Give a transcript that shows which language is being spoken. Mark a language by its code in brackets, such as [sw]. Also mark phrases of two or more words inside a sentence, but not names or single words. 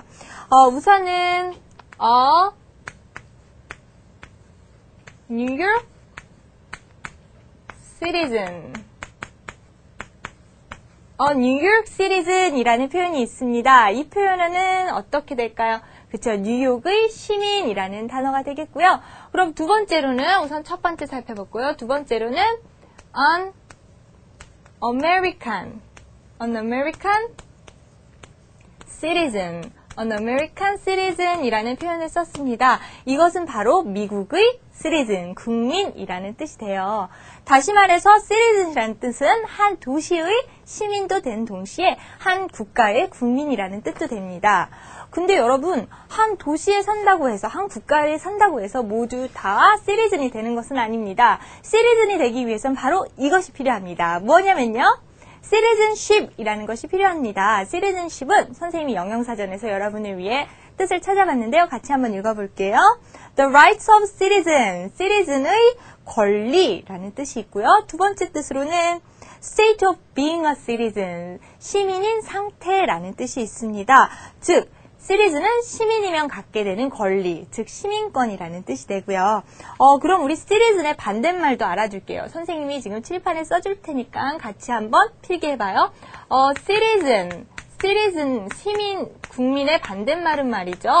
[en] 우선은 New York citizen. [ko] New York citizen이라는 표현이 있습니다. 이 표현은 어떻게 될까요? 그쵸, 뉴욕의 시민이라는 단어가 되겠고요. 그럼 두 번째로는 우선 첫 번째 살펴봤고요. 두 번째로는 [en] an American citizen. An American citizen [ko] 이라는 표현을 썼습니다. 이것은 바로 미국의 citizen, 국민이라는 뜻이 돼요. 다시 말해서 citizen이라는 뜻은 한 도시의 시민도 된 동시에 한 국가의 국민이라는 뜻도 됩니다. 근데 여러분, 한 도시에 산다고 해서, 한 국가에 산다고 해서 모두 다 citizen이 되는 것은 아닙니다. citizen이 되기 위해서는 바로 이것이 필요합니다. 뭐냐면요, citizenship이라는 것이 필요합니다. citizenship은 선생님이 영영사전에서 여러분을 위해 뜻을 찾아봤는데요. 같이 한번 읽어볼게요. [en] The rights of citizen, [ko] citizen의 권리라는 뜻이 있고요. 두 번째 뜻으로는 [en] state of being a citizen, [ko] 시민인 상태라는 뜻이 있습니다. 즉, citizen은 시민이면 갖게 되는 권리, 즉 시민권이라는 뜻이 되고요. 그럼 우리 citizen의 반대말도 알아줄게요. 선생님이 지금 칠판에 써줄 테니까 같이 한번 필기해봐요. citizen, 시민, 국민의 반대말은 말이죠.